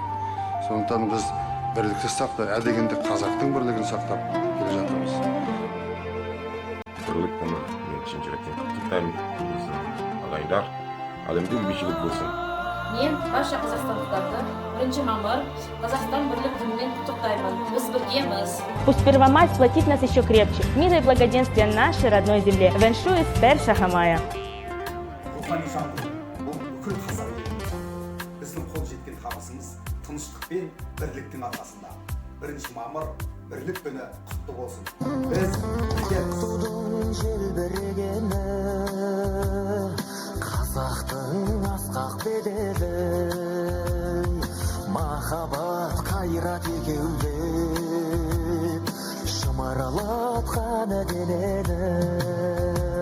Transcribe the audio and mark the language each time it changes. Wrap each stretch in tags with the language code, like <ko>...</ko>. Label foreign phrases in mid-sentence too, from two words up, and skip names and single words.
<kk>Сондықтан біз бірлікті сақтап, дегенде қазақтың бірлігін сақтап келе жатырмыз. Бірлік күні мен шын жүректен құттықтаймын. Біздің ағайындар әлемде бейбітшілік болсын. Мен барша қазақстандықтарды 1 мамыр Қазақстан бірлік күнімен құттықтаймын. Біз біргеміз.</kk> <ru>Пусть Первомай сплотит нас еще крепче. Мира и благоденствия нашей родной земле. Веншуй с 1 мая.</ru> <kk>Рухани жаңғыру бұл бүкіл қазақ еліміз. Біздің қол жеткен табысымыз тыныштық пен бірліктің арқасында. 1 мамыр бірлік күні құтты болсын. Біз біргеміз. желбірегені қазақтың асқақ беделі махаббат қайрат екеулеп шымырлатқан денені</kk>